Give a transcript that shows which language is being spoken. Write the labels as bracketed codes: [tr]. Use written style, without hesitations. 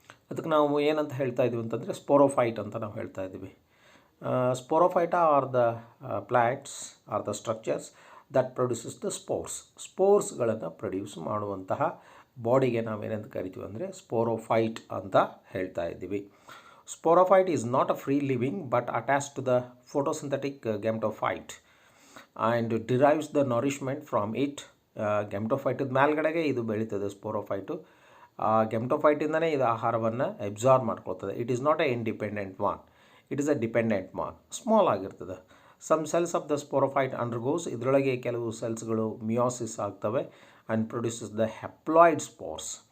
[kn] ಅದಕ್ಕೆ ನಾವು ಏನಂತ ಹೇಳ್ತಾ ಇದ್ದೀವಿ ಅಂತಂದರೆ ಸ್ಪೋರೋಫೈಟ್ ಅಂತ ನಾವು ಹೇಳ್ತಾ ಇದ್ದೀವಿ. [en] sporophyte are the plants are the structures that produces the [kn] ಸ್ಪೋರ್ಸ್ಗಳನ್ನು produce ಮಾಡುವಂತಹ ಬಾಡಿಗೆ ನಾವೇನಂತ ಕರಿತೀವಿ ಅಂದರೆ ಸ್ಪೋರೋಫೈಟ್ ಅಂತ ಹೇಳ್ತಾ ಇದ್ದೀವಿ. [en] Sporophyte is not a free living but attached to the photosynthetic gametophyte. And derives the nourishment from it. [kn] ಗೆಮ್ಟೋಫೈಟದ ಮೇಲ್ಗಡೆಗೆ ಇದು ಬೆಳೀತದೆ ಸ್ಪೋರೋಫೈಟು. ಆ ಗೆಮ್ಟೋಫೈಟಿಂದನೇ ಇದು ಆಹಾರವನ್ನು absorb ಮಾಡ್ಕೊಳ್ತದೆ. [en] It is not a independent one, it is a dependent one. [kn] Small ಆಗಿರ್ತದೆ. [en] some cells of the sporophyte undergoes, [kn] ಇದರೊಳಗೆ ಕೆಲವು ಸೆಲ್ಸ್ಗಳು meiosis ಆಗ್ತವೆ [en] And produces the haploid spores.